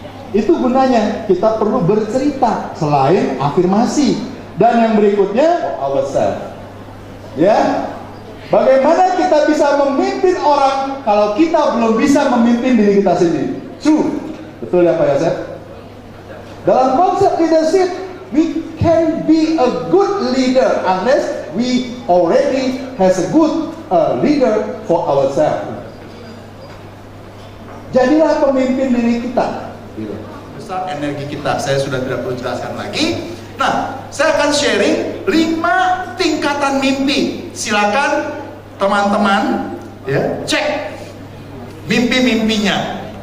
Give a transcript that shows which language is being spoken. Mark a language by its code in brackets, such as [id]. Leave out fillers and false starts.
[id] Itu gunanya kita perlu bercerita selain afirmasi. Dan yang berikutnya ourselves. Ya, bagaimana kita bisa memimpin orang kalau kita belum bisa memimpin diri kita sendiri? True, betul ya Pak Yosef? Dalam konsep leadership, [en] we can be a good leader unless we already has a good leader for ourselves. [id] Jadilah pemimpin diri kita. Besar energi kita, saya sudah tidak perlu jelaskan lagi. Nah, saya akan sharing 5 tingkatan mimpi. Silakan teman-teman ya, cek mimpi-mimpinya.